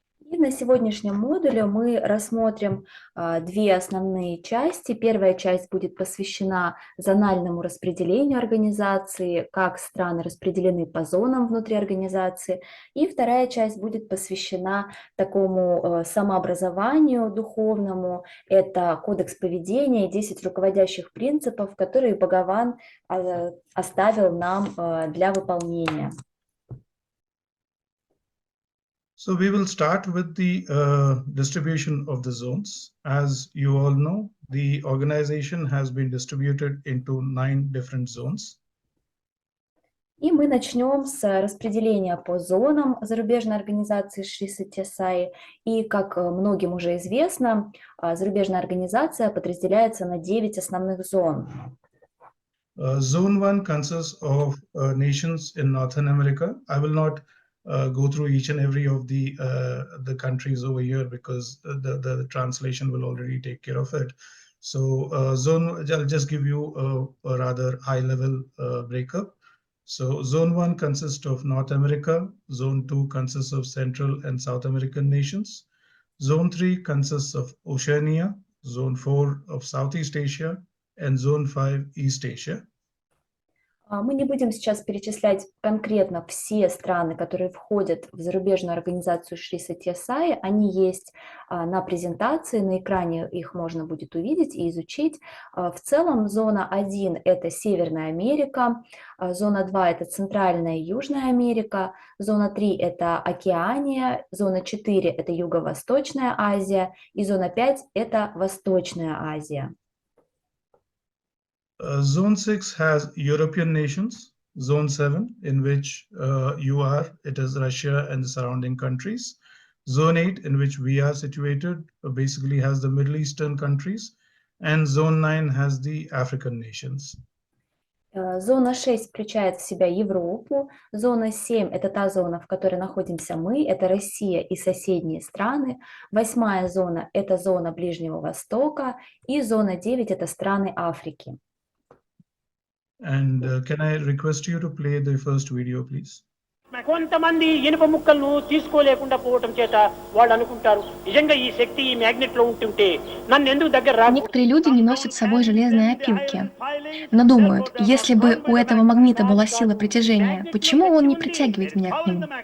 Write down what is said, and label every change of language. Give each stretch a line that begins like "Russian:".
Russian: И на сегодняшнем модуле мы рассмотрим две основные части. Первая часть будет посвящена зональному распределению организации, как страны распределены по зонам внутри организации. И вторая часть будет посвящена такому самообразованию духовному. Это кодекс поведения, 10 руководящих принципов, которые Бхагаван оставил нам для выполнения.
English: So we will start with the distribution of the zones. As you all know, the organization has been distributed into 9 different zones.
Russian: И мы начнем с распределения по зонам зарубежной организации Шри Сатья Саи. И, как многим уже известно, зарубежная организация подразделяется на 9 основных зон.
English: Zone 1 consists of nations in Northern America. I will not go through each and every of the countries over here because the translation will already take care of it. So I'll just give you a rather high level breakup. So Zone 1 consists of North America. Zone 2 consists of Central and South American nations. Zone 3 consists of Oceania. Zone 4 of Southeast Asia. And Zone 5 East Asia.
Russian: Мы не будем сейчас перечислять конкретно все страны, которые входят в зарубежную организацию Шри Сатья Саи. Они есть на презентации, на экране их можно будет увидеть и изучить. В целом зона 1 – это Северная Америка, зона 2 – это Центральная и Южная Америка, зона 3 – это Океания, зона 4 – это Юго-Восточная Азия и зона 5 – это Восточная Азия.
English: Zone 6 has European nations. Zone 7, in which you are, it is Russia and the surrounding countries. Zone 8, in which we are situated, basically has the Middle Eastern countries. And Zone 9 has the African nations.
Russian: Зона 6 включает в себя Европу, зона 7 – это та зона, в которой находимся мы, это Россия и соседние страны, 8-я зона – это зона Ближнего Востока, и зона 9 – это страны Африки.
English: And can I request you to play the first video, please?
Telugu: కొంతమంది ఇనుప ముక్కలను తీసుకోలేకుండా పోవటం చేత వాళ్ళు అనుకుంటారు నిజంగా ఈ శక్తి ఈ మ్యాగ్నెట్ లో ఉంటుంటే నన్ను ఎందుకు దగ్గర రా.
Russian: Некоторые люди не носят с собой железные опилки, но думают, если бы у этого магнита была сила притяжения, почему он не притягивает меня к нему?